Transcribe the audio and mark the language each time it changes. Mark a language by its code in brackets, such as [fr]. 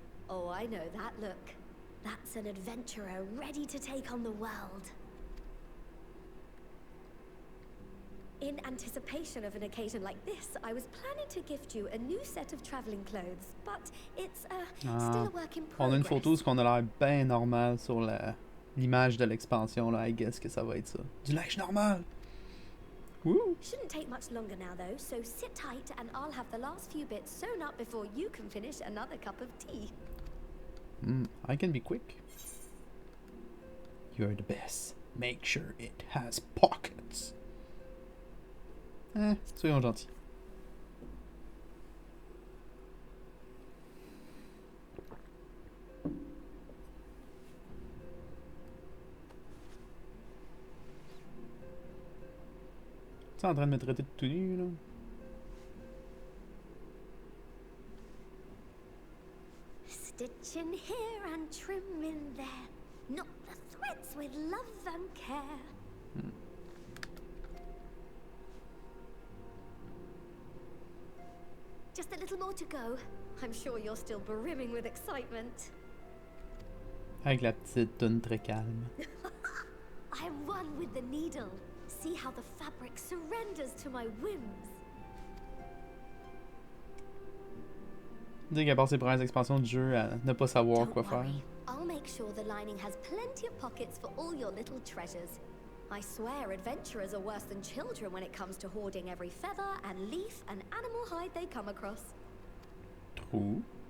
[en] Oh, I know that look. That's an adventurer ready to take on the world. In anticipation of an occasion like this, I was planning to gift you a new set of traveling clothes, but it's still a work in progress. [fr] On a une photo où on a l'air bien normal sur l'image de l'expansion, là, [en] I guess [fr] que ça va être ça. Du neige normal! Woo! [en] Shouldn't take much longer now though, so sit tight and I'll have the last few bits sewn up before you can finish another cup of tea. I can be quick. You're the best. Make sure it has pockets. [fr] Soyons gentils. Tu es en train de me traiter de tout nu, là? [en] Stitch in here and trim in there. Knot the threads with love and care. Just a little more to go. I'm sure you're still brimming with excitement. [fr] Avec la petite toune très calme. [en] I'm one with the needle. See how the fabric surrenders to my whims. [fr] Dis qu'à part ses premières expansions du jeu, à ne pas savoir quoi faire. [en] I'll make sure the lining has plenty of pockets for all your little treasures. I swear adventurers are worse than children when it comes to hoarding every feather and leaf and animal hide they come across. True.